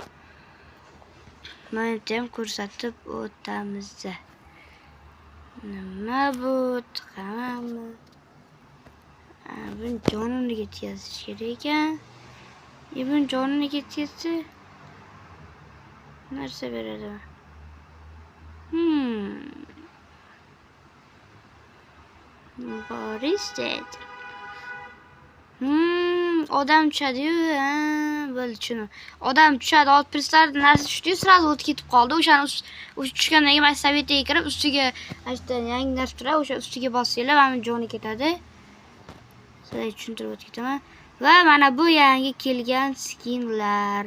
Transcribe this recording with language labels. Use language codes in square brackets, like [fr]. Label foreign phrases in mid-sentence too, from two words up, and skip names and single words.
[uz] Mana ham ko'rsatib o'tamiz. Nima bu? Tamammi? Buni jonini ketkazish kerak ekan. Buni jonini ketkazsa narsa beradi. [en] What is that? [uz] Odam tushadi-yu, bo'ldi shuni. Odam tushadi, old prislar narsa tushdi-yu, sразу o'tib ketib qoldi. O'shani tushgandan keyin savetiga kirib, ustiga yangi narsa turadi, o'sha ustiga bossanglar, mana joni ketadi. Sizlarga tushuntirib o'tib ketaman. Va mana bu yangi kelgan skinlar.